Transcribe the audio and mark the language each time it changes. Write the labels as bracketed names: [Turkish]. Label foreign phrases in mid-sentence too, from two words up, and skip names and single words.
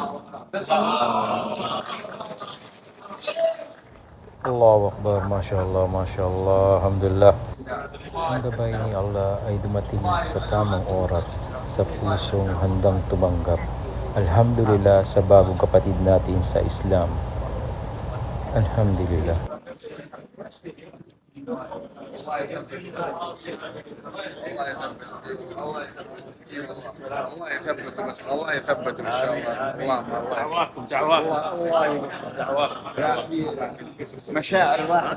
[Arabic] الله أكبر، ما شاء الله، ما شاء الله، الحمد لله. [Filipino] Ang gabay ni Allah ay dumating sa tamang oras sa pusong handang tumanggap. Alhamdulillah sa bagong kapatid natin sa Islam. Alhamdulillah. [Arabic] الله يثبته بس الله يثبته ان شاء الله. دعواكم مشاعر واحد.